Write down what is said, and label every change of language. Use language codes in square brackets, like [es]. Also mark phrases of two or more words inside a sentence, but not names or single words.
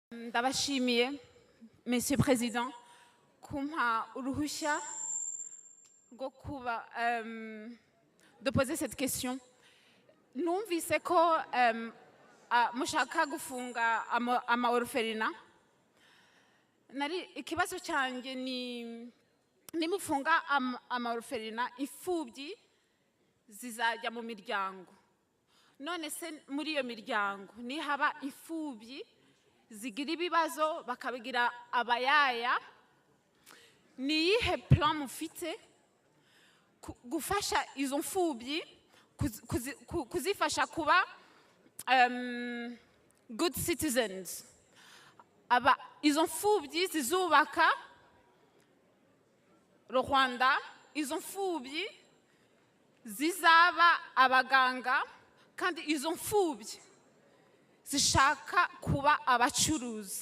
[rw] Ndabashimiye, [fr] Monsieur Président, [rw] kumpa uruhushya rwo kuba [fr] de poser cette question. [rw] Numvise ko mushaka gufunga ama-orphelinat. Nari ikibazo cyanjye ni nimufunga ama-orphelinat, imfubyi zizajya mu miryango. None se muri iyo miryango ni haba imfubyi zigira ibibazo bakabigira abayaya, ni iyihe plan mufite gufasha izo mfubyi kuzifasha kuba [en] good citizens? [rw] Izo mfubyi zizubaka Rwanda, izo mfubyi zizaba abaganga, kandi izo mfubyi zishaka kuba abacuruzi.